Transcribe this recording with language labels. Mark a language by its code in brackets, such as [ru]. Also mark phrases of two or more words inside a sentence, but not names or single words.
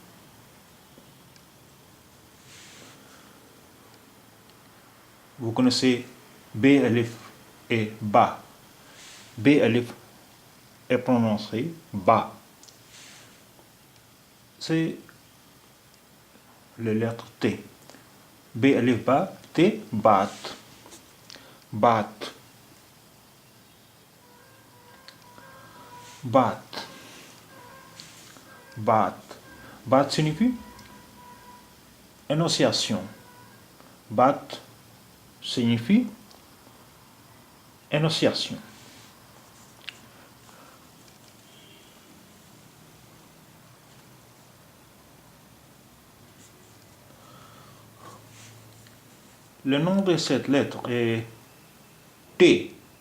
[fr] Vous connaissez B alif et Ba. B alif est prononcé Ba. C'est la lettre T. B alif Ba, T, bat. Bat. Bat. Bat. Bat signifie énonciation. Bat signifie énonciation. Le nom de cette lettre est T.